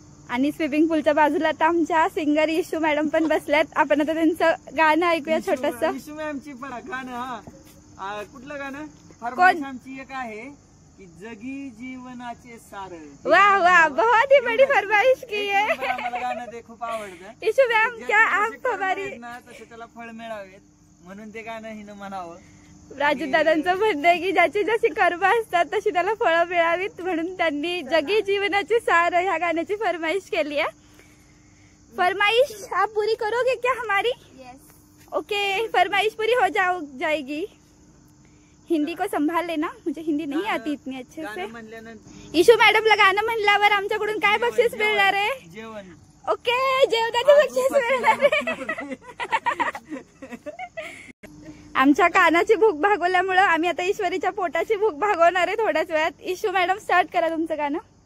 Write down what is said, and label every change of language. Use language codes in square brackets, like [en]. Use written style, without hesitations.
[mr] आणि स्विमिंग पूलच्या बाजूला आता आमच्या सिंगर इशू मॅडम पण बसल्यात. आपण आता त्यांचं गाणं ऐकूया छोटस. इशू मॅमची गाणं, हा कुठलं गाणं? फरमाईश आमची एक आहे की जगी जीवनाचे सार. [hi] वाह वाह, बहुत ही बड़ी फरमाइश की है. [mr] मला गाणं ते खूप आवडतं. [hi] इशू मॅम क्या आप हमारी [mr] तसे त्याला फळ मिळावेत म्हणून ते गाणं हिनं म्हणावं. राजू दादांचं म्हणणं आहे की ज्याची जशी कर्म असतात तशी त्याला फळं मिळावीत म्हणून त्यांनी जगी जीवनाची सार ह्या गाण्याची फरमाइश केली आहे. [hi] फरमाइश आप पूरी करोगे क्या हमारी? ओके, फरमाइश पूरी हो जाएगी. हिंदी को संभाल लेना, मुझे हिंदी नहीं आती इतनी अच्छे से. [mr] इशू मॅडमला गाणं म्हणल्यावर आमच्याकडून काय बक्षीस मिळणार आहे? जेवण. ओके, जेवणाचं बक्षीस मिळणार आहे. आमच्या कानाची भूक भागवल्यामुळं आम्ही आता ईश्वरीच्या पोटाची भूक भागवणार आहे थोड्याच वेळात. इशू मॅडम स्टार्ट करा तुमचं गाणं.